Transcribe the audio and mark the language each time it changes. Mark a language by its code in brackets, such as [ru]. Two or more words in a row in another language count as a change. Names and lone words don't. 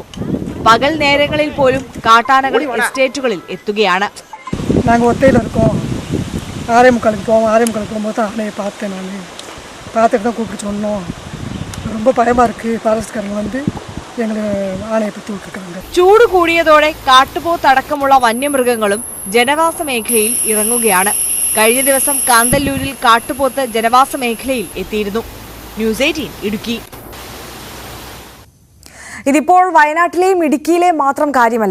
[ml] പകൽ നേരങ്ങളിൽ പോലും കാട്ടാനകൾ എസ്റ്റേറ്റുകളിൽ എത്തുകയാണ്. [ta] நாங்கள் ஒத்தையில் இருக்கோம். 6:45 போவோம். 6:45 போகும்போது தான் ஆனையை பார்த்தேன். பார்த்துட்டு தான் கூப்பிட்டு சொன்னோம். ரொம்ப பயமாக இருக்குது. ஃபாரஸ்ட்காரங்க வந்து [ml] ഞങ്ങൾ ആനയെ പറ്റി വിട്ടിട്ടുണ്ട്. ചൂട് കൂടിയതോടെ കാട്ടുപോത്തടക്കമുള്ള വന്യമൃഗങ്ങളും ജനവാസ മേഖലയിൽ ഇറങ്ങുകയാണ്. കഴിഞ്ഞ ദിവസം കാന്തല്ലൂരിൽ കാട്ടുപോത്ത് ജനവാസ മേഖലയിൽ എത്തിയിരുന്നു. ന്യൂസ് 18 ഇടുക്കി. ഇതിപ്പോൾ വയനാട്ടിലെയും ഇടുക്കിയിലെയും മാത്രം കാര്യമല്ല.